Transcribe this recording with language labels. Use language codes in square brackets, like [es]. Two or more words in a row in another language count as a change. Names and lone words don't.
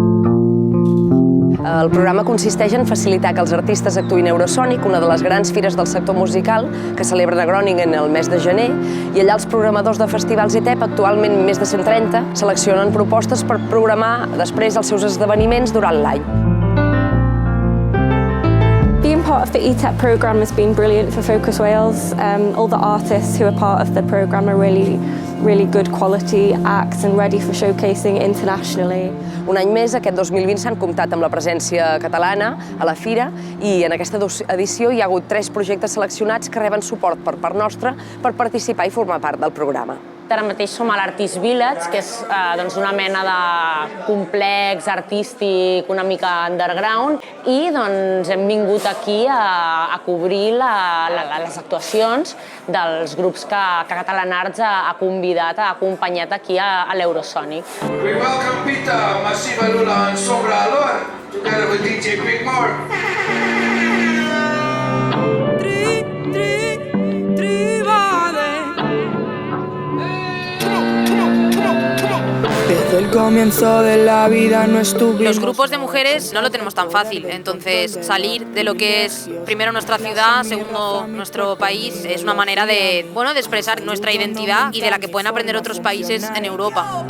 [ca] El programa consisteix en facilitar que els artistes actuïn a Eurosonic, una de les grans fires del sector musical que celebren a Groningen el mes de gener, i allà els programadors de festivals ETEP, actualment més de 130, seleccionen propostes per programar després els seus esdeveniments durant l'any. [en] Being part of the ETEP programme has been brilliant for Focus Wales. All the artists who are part of the programme are really good quality acts and ready for showcasing internationally. [ca] Un any més, aquest 2020, s'han comptat amb la presència catalana a la fira i en aquesta edició hi ha hagut 3 projectes seleccionats que reben suport per part nostra per participar i formar part del programa. Ara mateix som a l'Artist Village, que és una mena de complex artístic una mica underground, i hem vingut aquí a cobrir les actuacions dels grups que Catalan Arts ha convidat, ha acompanyat aquí a l'Eurosonic. [en] We welcome Pita, Massiva Lula and Sombra Alor, together with DJ Bigmore. [es] El comienzo de la vida no estuvimos. Los grupos de mujeres no lo tenemos tan fácil, entonces salir de lo que es primero nuestra ciudad, segundo nuestro país, es una manera de expresar nuestra identidad y de la que pueden aprender otros países en Europa.